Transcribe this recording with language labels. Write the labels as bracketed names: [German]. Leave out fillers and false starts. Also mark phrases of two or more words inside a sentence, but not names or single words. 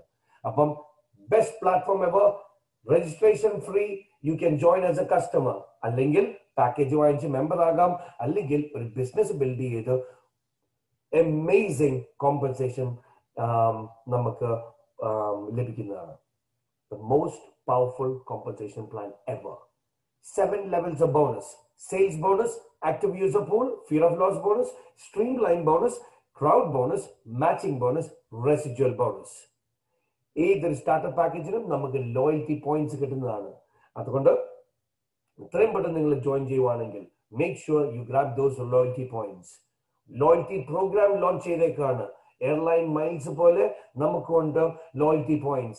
[English] അപ്പം best platform ever. registration free. you can join as a customer. [Malayalam] അല്ലെങ്കിൽ പാക്കേജ് വാങ്ങിച്ച് മെമ്പർ ആകാം. അല്ലെങ്കിൽ ഒരു [English] business build [Malayalam] ചെയ്ത് [English] amazing compensation [Malayalam] നമുക്ക് ലഭിക്കുന്നതാണ്. [English] The most powerful compensation plan ever. 7 levels of bonus: sales bonus, active user pool, fear of loss bonus, streamline bonus, crowd bonus, matching bonus, residual bonus. [Malayalam] ഏതൊരു സ്റ്റാർട്ടർ പാക്കേജിനും നമുക്ക് [English] loyalty points [Malayalam] കിട്ടുന്നതാണ്. അതുകൊണ്ട് ഇത്രയും പെട്ടെന്ന് നിങ്ങൾ ജോയിൻ ചെയ്യുവാണെങ്കിൽ [English] make sure you grab those loyalty points. loyalty program launch ചെയ്തേക്കാണ്. airline miles [Malayalam] പോലെ നമുക്കുണ്ട് [English] loyalty points.